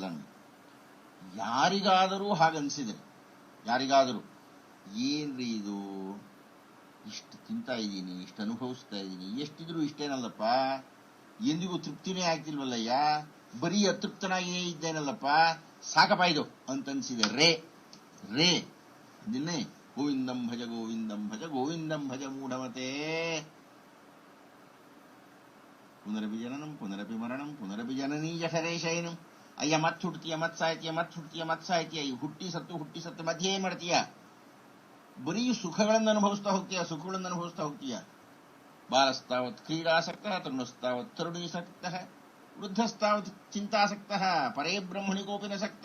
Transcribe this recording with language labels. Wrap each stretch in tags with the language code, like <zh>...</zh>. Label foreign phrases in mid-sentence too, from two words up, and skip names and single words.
<kn>ನಮಗೆ ಯಾರಿಗಾದರೂ ಹಾಗನ್ಸಿದ್ರೆ, ಯಾರಿಗಾದರೂ ಏನ್ರಿ ಇದು, ಇಷ್ಟು ತಿಂತಾ ಇದ್ದೀನಿ, ಇಷ್ಟು ಅನುಭವಿಸ್ತಾ ಇದ್ದೀನಿ, ಎಷ್ಟಿದ್ರು ಇಷ್ಟೇನಲ್ಲಪ್ಪ, ಎಂದಿಗೂ ತೃಪ್ತಿನೇ ಆಗ್ತಿಲ್ವಲ್ಲಯ್ಯ, ಬರೀ ಅತೃಪ್ತನಾಗಿಯೇ ಇದ್ದೇನಲ್ಲಪ್ಪ, ಸಾಕಪ್ಪ ಇದು ಅಂತನ್ಸಿದೆ ರೇ ರೇ ಅದನ್ನೇ</kn> <sa>ಗೋವಿಂದಂ ಭಜ ಗೋವಿಂದಂ ಭಜ ಗೋವಿಂದಂ ಭಜ ಮೂಢಮತೆ. ಪುನರಪಿ ಜನನಂ ಪುನರಪಿ ಮರಣಂ ಪುನರಪಿ ಜನನೀ ಜಠರೇಶಯನಂ.</sa> <kn>ಅಯ್ಯ ಮತ್ ಹುಡ್ತೀಯ, ಮತ್ ಸಾಯ್ತೀಯ, ಮತ್ ಹುಡ್ತೀಯ, ಮತ್ ಸಾಯ್ತೀಯ, ಈ ಹುಟ್ಟಿ ಸತ್ತು ಮಧ್ಯೆ ಏನ್ ಮಾಡ್ತೀಯ? ಬರೀ ಸುಖಗಳನ್ನು ಅನುಭವಿಸ್ತಾ ಹೋಗ್ತೀಯ, ಸುಖಗಳನ್ನು ಅನುಭವಿಸ್ತಾ ಹೋಗ್ತೀಯ.</kn> <sa>ಬಾಲಸ್ತಾವತ್ ಕ್ರೀಡಾಸಕ್ತ, ತರುಣಸ್ತಾವತ್ ತರುಣೀಸಕ್ತ, ವೃದ್ಧಸ್ತಾವತ್ ಚಿಂತಾಸಕ್ತ, ಪರೇ ಬ್ರಹ್ಮಣಿ ಕೋಪಿನಸಕ್ತ.</sa>